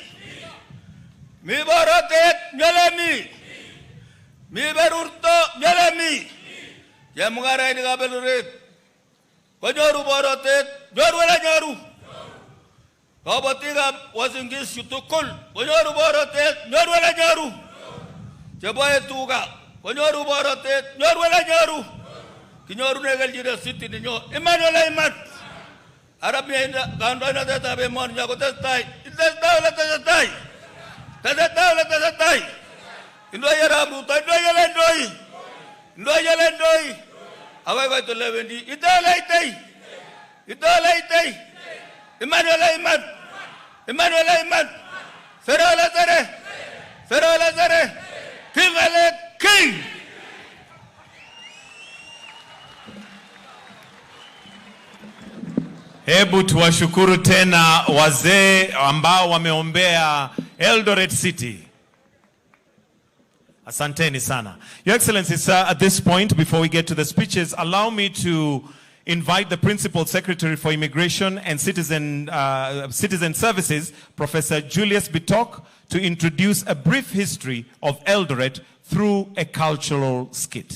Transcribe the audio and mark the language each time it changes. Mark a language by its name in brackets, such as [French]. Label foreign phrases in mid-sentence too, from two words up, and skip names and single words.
[Kalenjin] Mi baratet nyalami, mi berurto nyalami, Chemungara ini Eldoret. Konyoru borotet, nyoru wala nyoru. Kabatikab Uasin Gishu tukul, konyoru borotet, nyoru wala nyoru. Cheboe tuga, konyoru borotet, nyoru wala nyoru. Kinyoru negeljire city ninyo, iman wala iman. Arab ya kandoina teta be mon nyako testai, wala testai. Testai wala testai. Indo yara Ruto, indo yala ndoi. Indo yala ndoi. Awai vai to levendi, itola itei. Iman wala iman. Iman wala iman. Sere wala sere. King wala king. [Swahili] Hebu tuwashukuru tena wazee ambao wameombea Eldoret City. Asanteni sana. [English] Your Excellency, sir, at this point, before we get to the speeches, allow me to invite the Principal Secretary for Immigration and Citizen Services, Professor Julius Bitok, to introduce a brief history of Eldoret through a cultural skit.